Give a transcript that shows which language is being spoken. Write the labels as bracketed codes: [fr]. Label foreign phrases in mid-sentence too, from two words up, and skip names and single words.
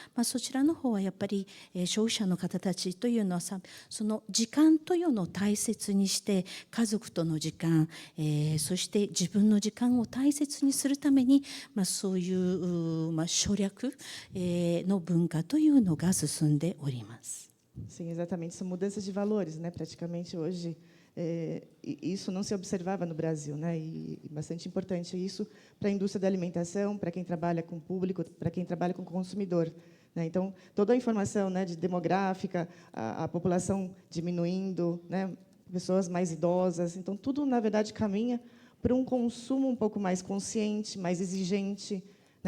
[ja] そちらの方はやっぱり消費者の方たちというのはその時間というのを大切にして、家族との時間、そして自分の時間を大切にするために、そういう省略の文化というのが進んでおります。 [pt] Sim, exatamente. São mudanças de valores, né? Praticamente hoje isso não se observava no Brasil, né? E bastante importante isso para a indústria da alimentação, para quem trabalha com o público, para quem trabalha com o consumidor, né? Então, toda a informação, né, de demográfica, a população diminuindo, né, pessoas mais idosas, então tudo na verdade caminha para um consumo um pouco mais consciente, mais exigente, né?